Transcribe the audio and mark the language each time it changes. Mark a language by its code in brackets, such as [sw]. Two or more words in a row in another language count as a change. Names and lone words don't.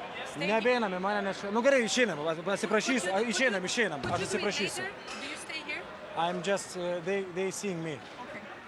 [lt] Nebeinam į mane, nes... Nu gerai, išeinam, atsiprašysiu, išeinam, aš atsiprašysiu. [en] Do you stay here? I'm just, they seeing me. Okay.